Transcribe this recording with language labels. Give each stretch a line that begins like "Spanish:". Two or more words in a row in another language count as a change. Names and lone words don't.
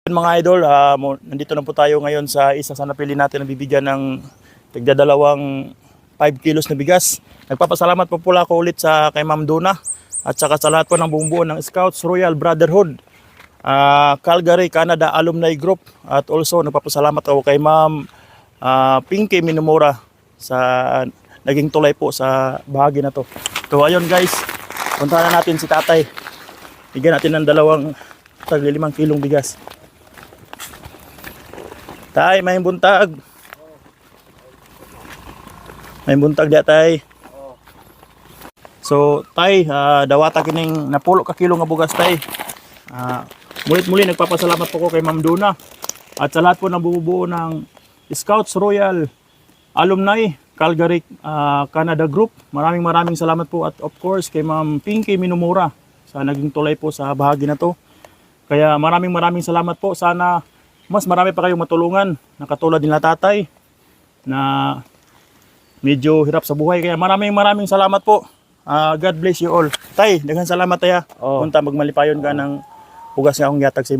Filipino: Mga idol, nandito na po tayo ngayon sa isa sa napili natin na bibigyan ng tigdadalawang 5 kilos na bigas. Nagpapasalamat po pula ko ulit sa kay Ma'am Donna at saka sa lahat po ng buong buo ng Scouts Royal Brotherhood, Calgary, Canada Alumni Group, at also nagpapasalamat ako kay Ma'am Pinky Minumura sa naging tulay po sa bahagi na to. So ayun guys, puntahan na natin si tatay. Bigyan natin ng dalawang 5 kilong bigas. Tay,
Cebuano: may buntag. May buntag dia tay. So, tay, dawata kining napulo ka kilo nga bugas tay.
Filipino: Mulit-muli nagpapasalamat po ko kay Ma'am Donna at sa lahat po ng bumubuo ng Scouts Royal Alumni Calgary, Canada Group. Maraming salamat po at
English: of course
Filipino: kay Ma'am Pinky Minumura sa naging tulay po sa bahagi na to. Kaya maraming salamat po. Sana mas marami pa kayong matulungan na katulad nila tatay na medyo hirap sa buhay. Kaya maraming salamat po.
English: God bless you all.
Cebuano: Tay, daghang salamat tay. Punta magmalipayon ka ng bugas nga akong yatag sa